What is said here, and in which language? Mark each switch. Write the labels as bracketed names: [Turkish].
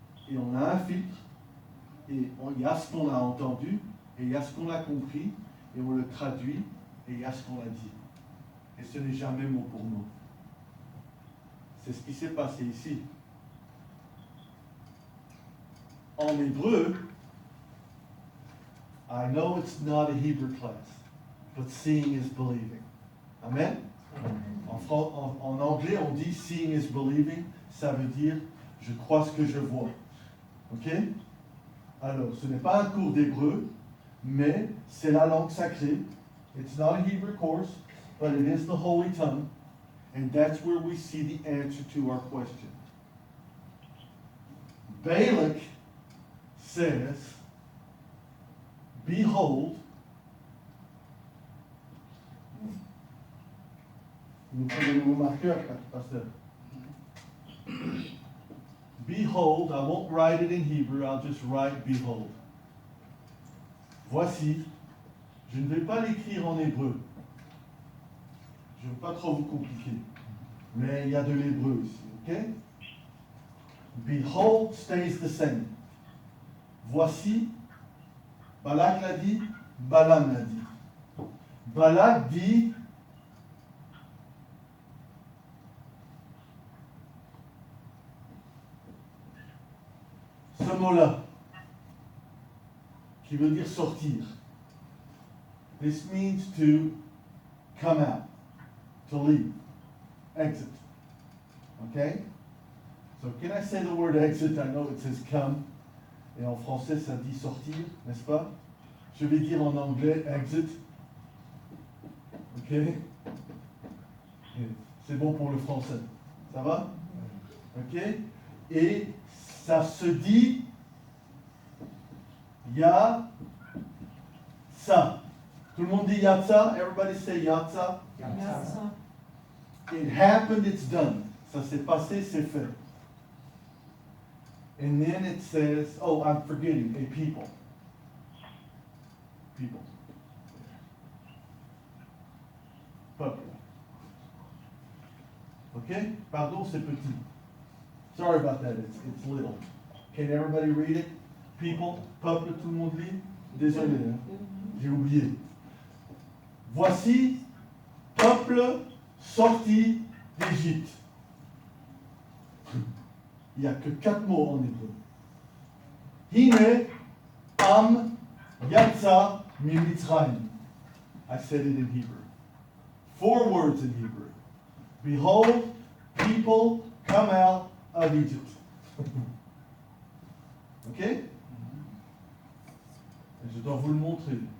[French] Et on a un filtre, et il y a ce qu'on a entendu, et il y a ce qu'on a compris, et on le traduit, et il y a ce qu'on a dit. Et ce n'est jamais mot pour mot. C'est ce qui s'est passé ici. En hébreu, [English] I know it's not a Hebrew class, but seeing is believing. Amen? [French] En anglais, on dit [English] seeing is believing, [French] ça veut dire je crois ce que je vois. Ok? Alors, ce n'est pas un cours d'hébreu, mais c'est la langue sacrée. [English] It's not a Hebrew course, but it is the Holy Tongue, and that's where we see the answer to our question. Balak says, behold, [French] nous prenons le nouveau marqueur, pasteur. [English] Behold, I won't write it in Hebrew, I'll just write behold. [French] Voici, je ne vais pas l'écrire en hébreu. Je ne veux pas trop vous compliquer. Mais il y a de l'hébreu ici, ok? [English] Behold stays the same. [French] Voici, Balak l'a dit, Balaam l'a dit. Balak dit, ce mot-là, qui veut dire sortir. [English] This means to come out, to leave, exit. Okay? So can I say the word exit? I know it says come. [French] Et en français, ça dit sortir, n'est-ce pas? Je vais dire en anglais exit. Ok? C'est bon pour le français. Ça va? Ok? Et ça se dit, ya ça. Tout le monde dit yatsa? [English] Everybody say yatsa? [Hebrew] Yatsa. [English] It happened, it's done. [French] Ça s'est passé, c'est fait. [English] And then it says, oh, I'm forgetting, a people. People. [French] Peuple. Okay? Pardon, c'est petit. [English] Sorry about that, it's little. Can everybody read it? [French] People, peuple, tout le monde lit? Désolé, hein? J'ai oublié. Voici, peuple sorti d'Égypte. Il n'y a que 4 mots en hébreu. [Hebrew] Hine, am, yatsa, mimitzrayim. [English] I said it in Hebrew. 4 words in Hebrew. Behold, people come out of Egypt. Ok? [French] Et je dois vous le montrer.